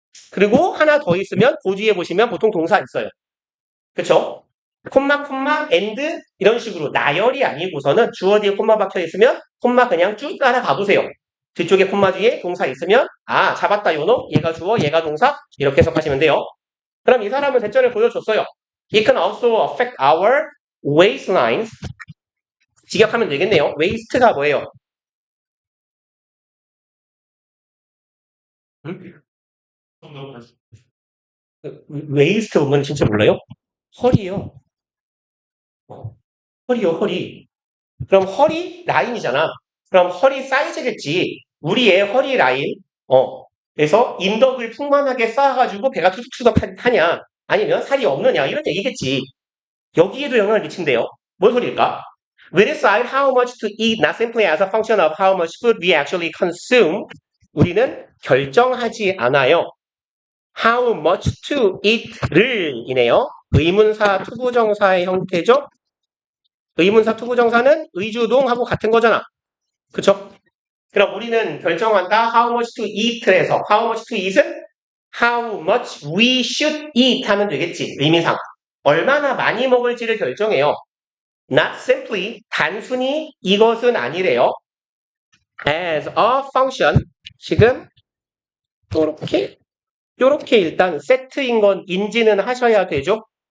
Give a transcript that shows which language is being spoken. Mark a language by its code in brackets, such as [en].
[ko] 그리고 하나 더 있으면 그 뒤에 보시면 보통 동사 있어요. 그쵸? 콤마, 엔드 이런 식으로 나열이 아니고서는 주어 뒤에 콤마 박혀 있으면 콤마 그냥 쭉 따라가 보세요. 뒤쪽에 콤마 뒤에 동사 있으면 아 잡았다 요놈 얘가 주어 얘가 동사 이렇게 해석하시면 돼요. 그럼 이 사람은 대전을 보여줬어요. [en] It can also affect our waistlines. [ko] 직역하면 되겠네요. waist가 뭐예요? 응? 웨이스트 보면 진짜 몰라요? 허리요. 허리요, 허리. 그럼 허리 라인이잖아. 그럼 허리 사이즈겠지. 우리의 허리 라인. 그래서 인덕을 풍만하게 쌓아가지고 배가 투덕투덕하냐. 아니면 살이 없느냐. 이런 얘기겠지. 여기에도 영향을 미친대요. 뭔 소리일까? [en] We decide how much to eat not simply as a function of how much food we actually consume. [ko] 우리는 결정하지 않아요. [en] How much to eat [ko] 를 이네요. 의문사 투부정사의 형태죠. 의문사 투부정사는 의주동하고 같은 거잖아. 그쵸? 그럼 우리는 결정한다. [en] How much to eat에서 How much to eat은 How much we should eat [ko] 하면 되겠지. 의미상. 얼마나 많이 먹을지를 결정해요. [en] Not simply [ko] 단순히 이것은 아니래요. [en] As a function [ko] 지금 요렇게 일단 세트인 건 인지는 하셔야 되죠.